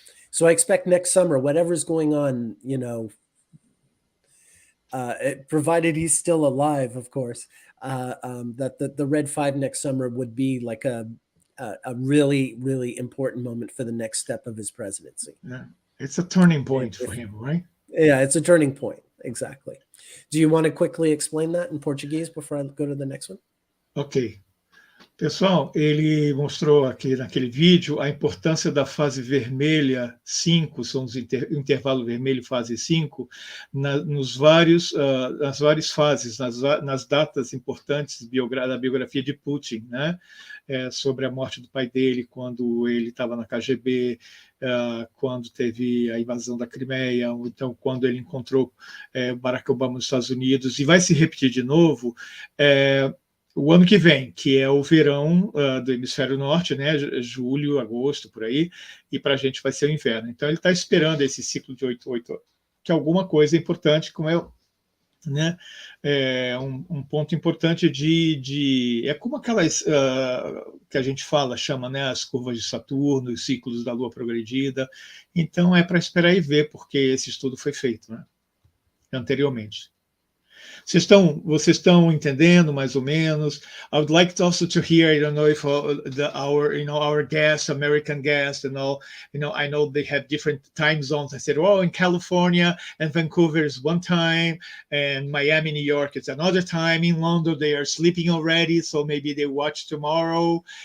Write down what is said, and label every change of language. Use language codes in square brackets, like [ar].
[en] So I expect next summer, whatever's going on, you know, provided he's still alive, of course, that the red 5 next summer would be like a really, really important moment for the next step of his presidency. Yeah. It's a turning point for him, right? Yeah, it's a turning point. Exactly. Do you want to quickly explain that in Portuguese before I go to the next one? Ok. [pt] Pessoal, ele mostrou aqui naquele vídeo a importância da fase vermelha 5, são os intervalo vermelho fase 5, nas várias fases, nas datas importantes da biografia de Putin, né? Sobre a morte do pai dele, quando ele estava na KGB, quando teve a invasão da Crimeia, ou então quando ele encontrou Barack Obama nos Estados Unidos, e vai se repetir de novo o ano que vem, que é o verão do hemisfério norte, né? Julho, agosto, por aí, e para a gente vai ser o inverno. Então ele está esperando esse ciclo de 8-8, que é alguma coisa importante, como né? Um ponto importante é como aquelas que a gente chama, né? As curvas de Saturno, os ciclos da Lua progredida. Então é para esperar e ver, porque esse estudo foi feito, né? Anteriormente. Vocês estão entendendo mais ou menos? [en] I would like to also to hear, I don't know if our guests, American guests, I know they have different time zones. I said, in California and Vancouver is one time, and Miami, New York is another time. In London, they are sleeping already, so maybe they watch tomorrow.